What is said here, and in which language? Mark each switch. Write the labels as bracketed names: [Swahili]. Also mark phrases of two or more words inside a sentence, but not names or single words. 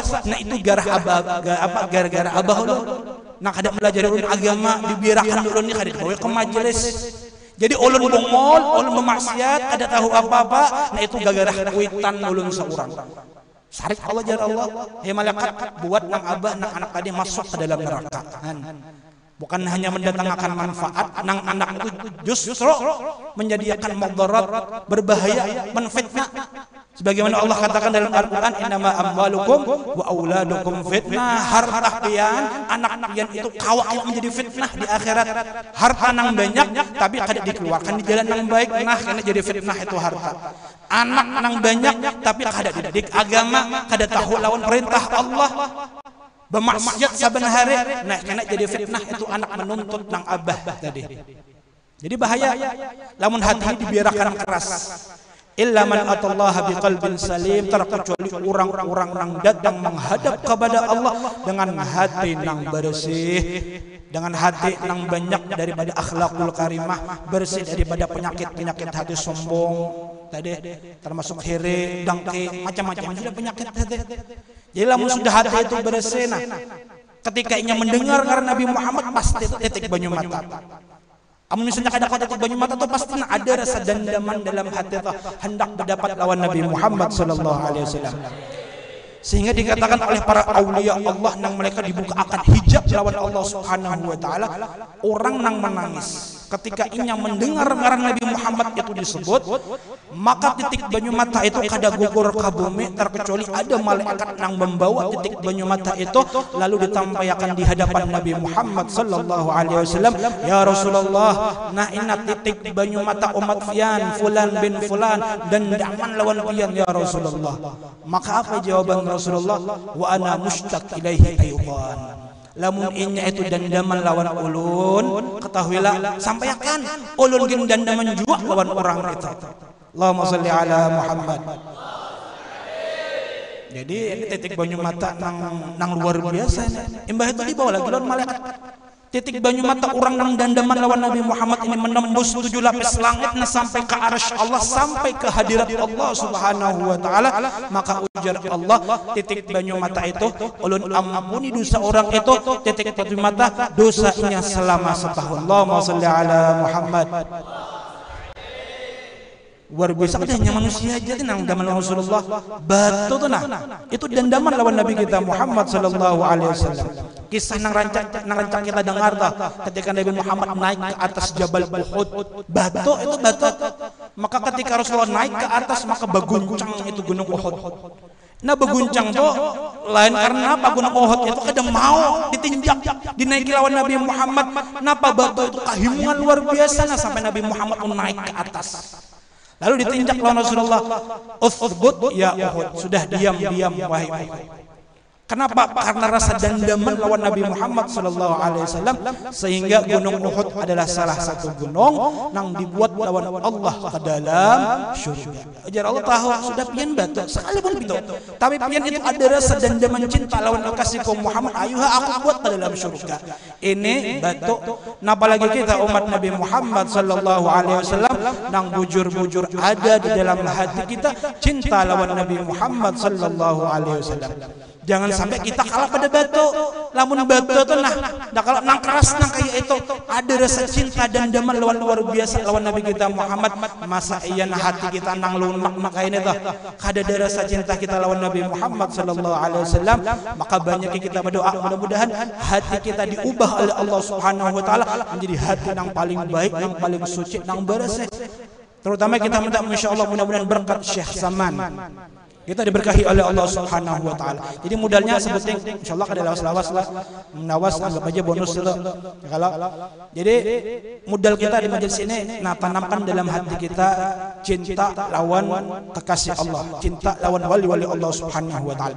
[Banjar] Nah itu gara-gara abah ulun. Nah kada belajar ulun agama, dibiarkan ulun ini kada dibawa ke majelis. Jadi ulun bongol, ulun memaksiat, kada tahu apa-apa. Nah itu gara-gara kuitan ulun seorang. Sarik Allah jar Allah, hei malaikat buat nang abah nang anak tadi masuk ke dalam neraka. Bukan hanya mendatangkan manfaat, nang anak itu justru menjadikan mudarat, berbahaya, menfitnah. [Indonesian] Sebagaimana Allah katakan dalam Al-Quran, [Arabic] إنما أموالكم وأولادكم فتنة. [Banjar] Harta pian, anak pian itu kawa menjadi fitnah di akhirat. Harta nang banyak tapi kada dikeluarkan di jalan yang baik, nah karena jadi fitnah itu harta. Anak nang banyak tapi kada dididik agama, kada tahu lawan perintah Allah, bermaksiat saben hari, nah karena jadi fitnah itu anak menuntut nang abah tadi. Jadi bahaya lamun hati ini dibiarkan keras. [Arabic] إلا من أتى الله بقلب سليم, [Indonesian] terkecuali orang-orang yang datang menghadap kepada Allah dengan hati yang bersih, dengan hati yang banyak daripada [Arabic] الأخلاق الكريمة, [Indonesian] bersih daripada penyakit-penyakit hati sombong tadi, termasuk hiri, dengki, macam-macam sudah penyakit hati. [Banjar] Jadi lamun sudah hati itu bersih, nah ketika ia mendengar karena Nabi Muhammad pasti titik banyu mata. Amun misalnya kada kau titik banyu mata itu pasti ada rasa dendaman dalam hati itu, hendak berdapat lawan Nabi Muhammad [Arabic] صلى الله عليه وسلم. [Banjar] Sehingga dikatakan oleh para aulia Allah nang mereka dibuka akan hijab lawan Allah [Arabic] سبحانه وتعالى, [Banjar] orang nang menangis ketika inya mendengar ngaran Nabi Muhammad itu disebut, maka titik banyu mata itu kada gugur ka bumi, terkecuali ada malaikat nang membawa titik banyu mata itu lalu ditampaikan di hadapan Nabi Muhammad [Arabic] صلى الله عليه وسلم, يا رسول الله, [Banjar] nah inna titik banyu mata umat fian [Arabic] فلان بن فلان [Banjar] dan daman lawan pian [Arabic] يا رسول الله. [Banjar] Maka apa jawaban Rasulullah? [Arabic] وأنا مشتاق إليه أيوبان. [Banjar] Lamun inya itu dandaman lawan ulun, ketahuilah sampaikan ulun gin dandaman juga lawan orang itu. [Arabic] اللهم صل على محمد. [Banjar] Jadi ini titik banyu mata nang luar biasa ini. Imbah itu dibawa lagi lawan malaikat. titik banyu mata orang nang dandaman lawan Nabi Muhammad ini menembus 7 lapis langit nah sampai ke arsy Allah, sampai ke hadirat Allah [Arabic] سبحانه وتعالى. [Banjar] Maka ujar Allah, titik banyu mata itu ulun ampuni dosa orang itu, titik banyu mata dosanya selama setahun. [Arabic] اللهم صل على محمد. [Banjar] Luar biasa katanya manusia aja nang dandaman Rasulullah batu tuh nah itu dandaman lawan Nabi kita Muhammad [Arabic] صلى الله عليه وسلم. [Banjar] Kisah nang rancang kita dengar dah ketika Nabi Muhammad naik ke atas Jabal Uhud, batu itu batu. Maka ketika Rasulullah naik ke atas maka baguncang itu gunung Uhud. Nah beguncang tuh lain karena apa, gunung Uhud itu kadang mau ditinjak dinaiki lawan Nabi Muhammad. Napa batu itu kahimungan luar biasa nah sampai Nabi Muhammad naik ke atas. Lalu ditinjak lawan Rasulullah, [Arabic] "اثبت يا أحد." [Banjar] Sudah diam wahai Uhud. Kenapa? Karena rasa dandaman lawan Nabi Muhammad [Arabic] صلى الله عليه وسلم, [Banjar] sehingga gunung Uhud adalah salah satu gunung yang dibuat lawan Allah ke dalam surga. Ajar Allah tahu sudah pian batu sekalipun itu, tapi pian itu ada rasa dandaman cinta lawan kasih kaum Muhammad, ayuha aku buat ke dalam surga. Ini batu. Napa lagi kita umat Nabi Muhammad [Arabic] صلى الله عليه وسلم [Banjar] nang bujur-bujur ada di dalam hati kita cinta lawan Nabi Muhammad [Arabic] صلى الله عليه وسلم. [Banjar] Jangan sampai kita kalah pada batu. Lamun batu tuh nah kalau nang keras nang kayak itu ada rasa cinta dan daman lawan luar biasa lawan Nabi kita Muhammad. Masa iya nah hati kita nang lunak nah kayak ini tuh kada ada rasa cinta kita lawan Nabi Muhammad [Arabic] صلى الله عليه وسلم. [Indonesian] Maka banyak kita berdoa mudah-mudahan hati kita diubah oleh Allah [Arabic] سبحانه وتعالى [Indonesian] menjadi hati yang paling baik, yang paling suci, yang bersih. Terutama kita minta insyaallah mudah-mudahan berkat Syekh Saman. Kita diberkahi oleh Allah [Arabic] سبحانه وتعالى. [Banjar] Jadi modalnya sebenting insyaallah kada lawas-lawas lah. Menawas anggap aja bonus itu. Kalau jadi modal kita di majelis ini nah tanamkan dalam hati kita cinta lawan kekasih Allah, cinta lawan wali-wali Allah [Arabic] سبحانه وتعالى.